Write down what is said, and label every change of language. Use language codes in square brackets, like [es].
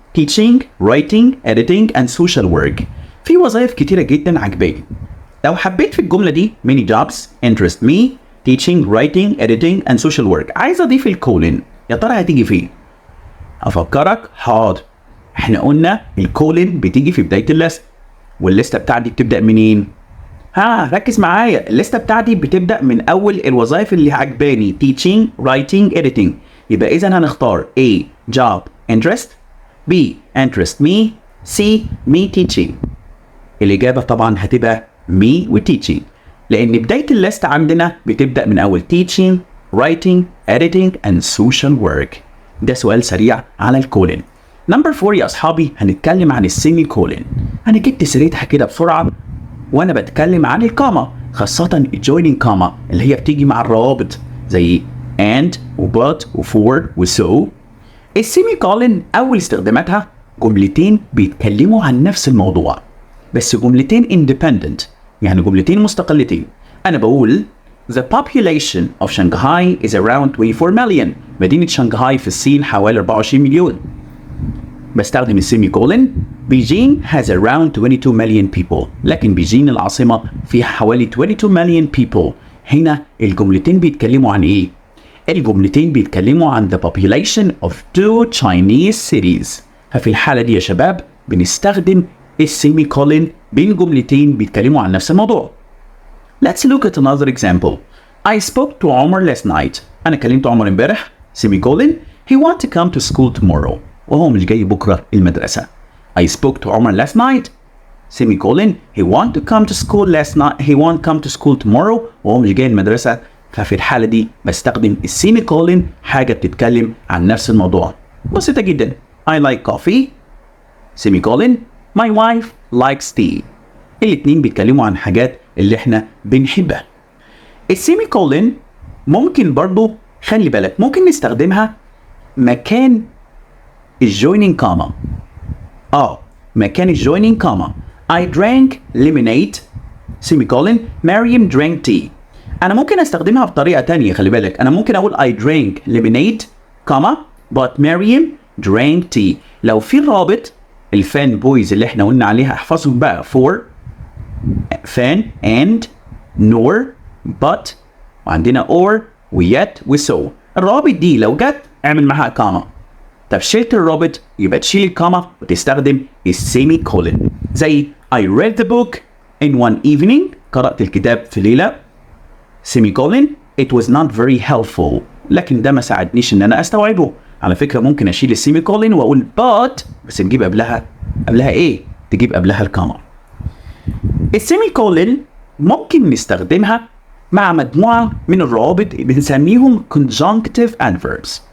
[en] Teaching, writing, editing and social work. [ar] في وظائف كتيرة جدا عجباني. لو حبيت في الجملة دي [en] many jobs interest me, teaching, writing, editing and social work. [ar] عايز اضيف الكولن. يا ترى هتيجي فين؟ افكرك حاضر. احنا قلنا الكولن بتيجي في بداية الليست والليستة بتاعتي بتبدأ منين؟ ركز معايا. الليستة بتاعتي بتبدأ من أول الوظائف اللي عجباني [en] teaching, writing, editing. [ar] يبقى إذا هنختار [en] A job interest, B interest me, C me teaching. [ar] الإجابة طبعا هتبقى me و teaching لأن بداية الليستة عندنا بتبدأ من أول [en] teaching, writing, editing and social work. [ar] ده سؤال سريع على الكولن. نمبر 4 يا أصحابي هنتكلم عن السيمي كولن. أنا جبت سيرتها كده بسرعة وأنا بتكلم عن الكاما خاصة الجويننج كاما اللي هي بتيجي مع الروابط زي and و but و for و so. السيمي كولن أول استخداماتها جملتين بيتكلموا عن نفس الموضوع بس جملتين independent يعني جملتين مستقلتين. [en] أنا بقول The population of Shanghai is around 24 million. [ar] مدينة شنغهاي في الصين حوالي 24 مليون. بستخدم السيمي كولن. [en] Beijing has around 22 million people. [ar] لكن بيجين العاصمة فيها حوالي [en] 22 million people. [ar] هنا الجملتين بيتكلموا عن ايه؟ الجملتين بيتكلموا عن [en] the population of 2 Chinese cities. [ar] ففي الحالة دي يا شباب بنستخدم السيمي كولن بين جملتين بيتكلموا عن نفس الموضوع. [en] Let's look at another example. I spoke to Omar last night. [ar] أنا كلمت عمر امبارح. Semicolon. [en] He want to come to school tomorrow. [ar] وهو مش جاي بكرة المدرسة. [en] I spoke to Omar last night. Semicolon. He want to come to school last night. He want to come to school tomorrow. [ar] وهو مش جاي المدرسة. ففي الحالة دي بستخدم السيميكولن حاجة بتتكلم عن نفس الموضوع. [en] بسيطة جدا. I like coffee. Semicolon. My wife likes tea. [ar] الاتنين بيتكلموا عن حاجات اللي احنا بنحبها. السيمي كولن ممكن برضو خلي بالك ممكن نستخدمها مكان الجويننج كاما. مكان الجويننج كاما. [en] I drank lemonade semicolon. Mariam drank tea. [ar] انا ممكن استخدمها بطريقة تانية خلي بالك. انا ممكن اقول [en] I drank lemonade comma but Mariam drank tea. [ar] لو في الرابط الفان بويز اللي احنا قلنا عليها احفظهم بقى [en] for fan and nor [ar] but وعندنا or وyet وso. الروابط دي لو جت اعمل معاها كاما. طب شلت الرابط يبقى تشيل الكاما وتستخدم السيمي كولن. [en] زي I read the book in one evening. [ar] قرأت الكتاب في ليلة. [en] Semicolon it was not very helpful. [ar] لكن ده ما ساعدنيش ان انا استوعبه. على فكرة ممكن اشيل السيمي كولن واقول but بس نجيب قبلها ايه؟ تجيب قبلها الكاما. السيمي كولن ممكن نستخدمها مع مجموعة من الروابط بنسميهم conjunctive adverbs.